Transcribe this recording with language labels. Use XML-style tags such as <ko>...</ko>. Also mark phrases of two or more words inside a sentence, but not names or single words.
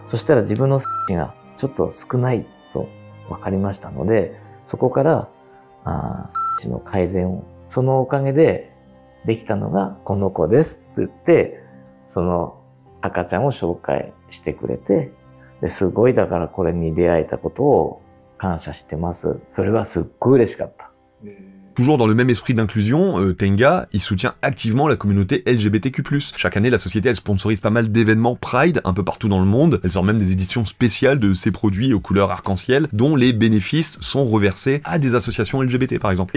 <ja>そしたら自分の精子がちょっと少ないと分かりましたので、そこから精子の改善を、そのおかげでできたのがこの子ですって言って、その赤ちゃんを紹介してくれて、ですごいだからこれに出会えたことを感謝してます。それはすっごい嬉しかった。</ja> <fr>Toujours dans le même esprit d'inclusion, Tenga, il soutient activement la communauté LGBTQ+. Chaque année, la société, elle sponsorise pas mal d'événements Pride un peu partout dans le monde. Elle sort même des éditions spéciales de ses produits aux couleurs arc-en-ciel, dont les bénéfices sont reversés à des associations LGBT, par exemple.</fr>